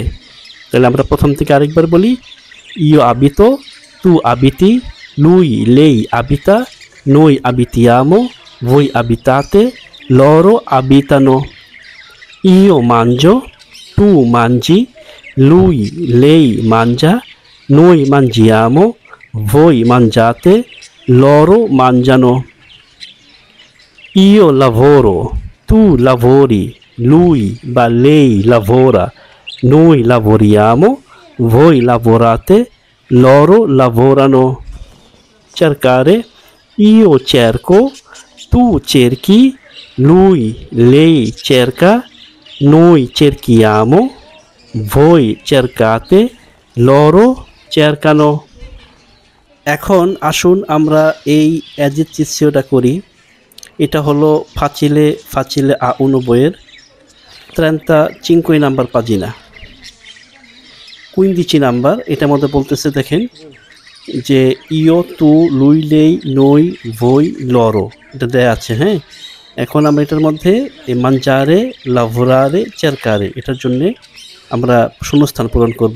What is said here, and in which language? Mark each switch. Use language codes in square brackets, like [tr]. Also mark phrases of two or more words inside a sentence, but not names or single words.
[bn] তাহলে আমরা প্রথম থেকে আরেকবার বলি, [it] io abito, tu abiti, lui lei abita, noi abitiamo, voi abitate, loro abitano. io mangio, tu mangi, lui lei mangia, noi mangiamo, voi mangiate, loro mangiano. Io lavoro, tu lavori, lui বা lei lavora, noi lavoriamo, voi lavorate, loro lavorano. Cercare, io cerco, tu cerchi, lui, lei cerca, noi cerchiamo, voi cercate, loro cercano. [bn] এখন আসুন আমরা এই এজিচিসিওটা করি। এটা হলো facile facile a uno বইয়ের 35 নাম্বার পাজিনা, 15 নাম্বার। এটার মধ্যে বলতেছে দেখেন যে [it] io tu lui lei noi voi loro, [bn] এটা দেয়া আছে। হ্যাঁ, এখন আমরা এটার মধ্যে [it] mangiare lavorare cercare, [bn] এটার জন্য আমরা শূন্যস্থান পূরণ করব।